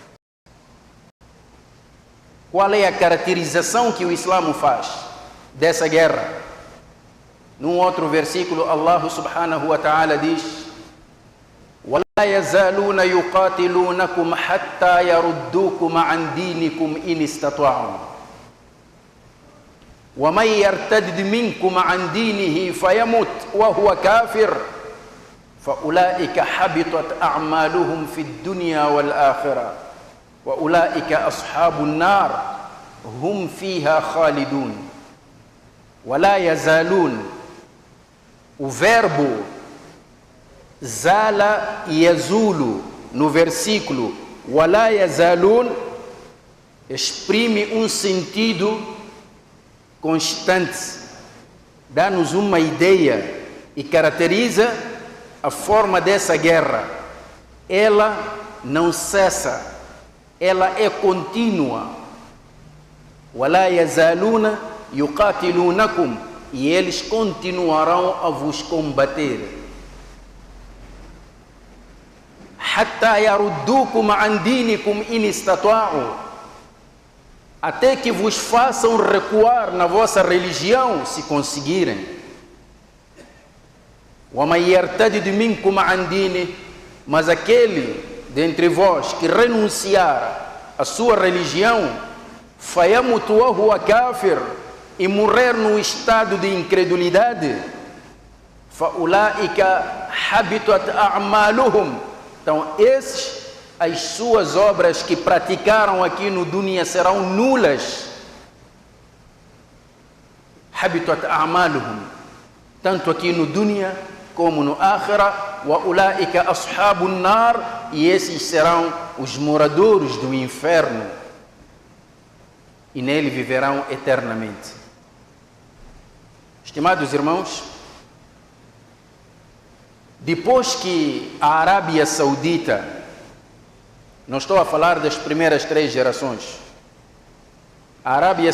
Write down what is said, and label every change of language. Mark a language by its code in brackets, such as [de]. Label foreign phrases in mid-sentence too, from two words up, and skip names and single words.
[pt] Qual é a caracterização que o Islã faz dessa guerra? Num outro versículo, [ar] Allah سبحانه وتعالى diz: وَلَا يَزَالُونَ يُقَاتِلُونَكُمْ حَتَّى يَرُدُّوكُمْ عَنْ دِينِكُمْ إِنِ اسْتَطَاعُوا وَمَنْ يَرْتَدِدْ مِنْكُمْ عَنْ دِينِهِ فَيَمُتْ وَهُوَ كَافِرٌ فَأُولَئِكَ حَبِطَتْ أَعْمَالُهُمْ فِي الدُّنْيَا وَالْآخِرَةِ وَأُولَئِكَ أَصْحَابُ النَّارِ هُمْ فِيهَا خَالِدُونَ. وَلَا يَزَالُونَ, [pt] o verbo zala e yazulu no versículo [ar] وَلَا يَزَالُونَ [pt] exprime um sentido constante, dá-nos uma ideia e caracteriza a forma dessa guerra. Ela não cessa, ela é contínua. [ar] وَلَا يَزَالُونَ yuqatilunakum, [pt] e eles continuarão a vos combater. [ar] حتى يردوكم عن دينكم إن استطاعوا, [pt] até que vos façam recuar na vossa religião, se conseguirem. [ar] ومن يرتدد منكم عن دينه, [pt] mas aquele dentre vós que renunciar à sua religião, [ar] فيمت وهو كافر, [pt] e morrer no estado de incredulidade, [ar] فأولئك حبطت أعمالهم, [pt] então esses, as suas obras que praticaram aqui no dunya serão nulas. [ar] حبطت أعمالهم, [pt] tanto aqui no dunya como no akhirah. [ar] وأولئك أصحاب النار, [pt] e esses serão os moradores do inferno, e nele viverão eternamente. Estimados irmãos, depois que a Arábia Saudita, não estou a falar das primeiras 3 gerações, a Arábia